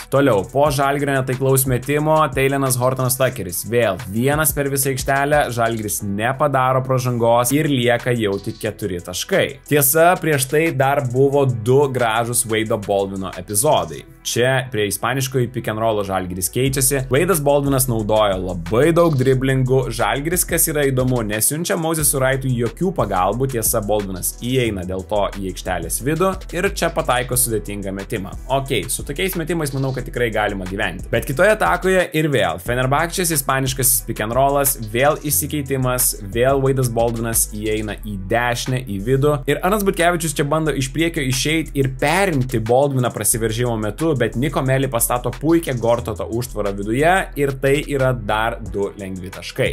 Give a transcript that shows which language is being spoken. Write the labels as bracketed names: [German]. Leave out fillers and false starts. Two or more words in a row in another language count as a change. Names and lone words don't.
[Lithuanian] Toliau, po Žalgirio netaiklaus metimo, Taylenas Hortonas Tuckeris vėl vienas per visą aikštelę, Žalgiris nepadaro pražangos ir lieka jau tik 4 taškai. Tiesa, prieš tai dar buvo 2 gražus Wade'o Baldwino epizodai. Čia prie ispaniškojo [English] pick and rollo [Lithuanian] Žalgiris keičiasi. Wade'as Baldwinas naudoja labai daug driblingų. Žalgiris, kas yra įdomu, nesiunčia Moses Wrightui jokių pagalbų, tiesa Baldwinas įeina dėl to į aikštelės vidų ir čia pataiko sudėtingą metimą. Ok, su tokiais metimais manau, kad tikrai galima gyventi. Bet kitoje atakoje ir vėl Fenerbahčės ispaniškasis [English] pick and rollas, [Lithuanian] vėl įsikeitimas, vėl Wade'as Baldwinas įeina į dešinę, į vidų ir Arnas Butkevičius čia bando iš priekio išeiti ir perimti Baldwiną prasiveržimo metu, bet Niko Meli pastato puikią Gortotą užtvarą viduje ir tai yra dar 2 lengvi taškai.